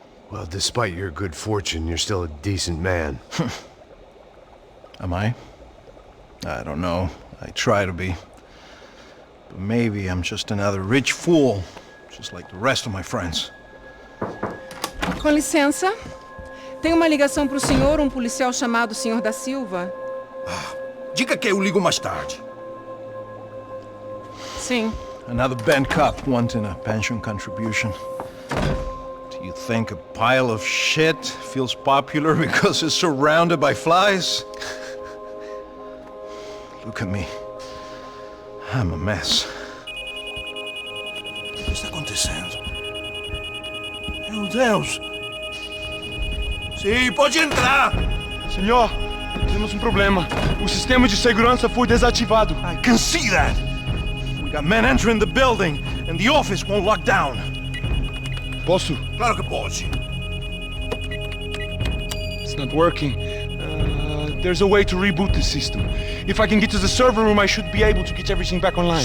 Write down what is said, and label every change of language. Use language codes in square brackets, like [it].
[en] Well, despite your good fortune, you're still a decent man. Am I? I don't know. I try to be. But maybe I'm just another rich fool, just like the rest of my friends. [pt] Com licença. Tem uma ligação para o senhor, policial chamado Sr. da Silva. Diga que eu ligo mais tarde. Sim. [en] Another bent cop wanting a pension contribution. Do you think a pile of shit feels popular because it's surrounded by flies? Look at me. I'm a mess. [pt] O que está acontecendo? Meu Deus! Sim, pode entrar! Senhor, temos problema. O sistema de segurança foi desativado. [en] I can see that! We got men entering the building, and the office won't lock down. [pt] Posso? Claro que pode. [en] It's not working. There's a way to reboot the system. If I can get to the server room, I should be able to get everything back online.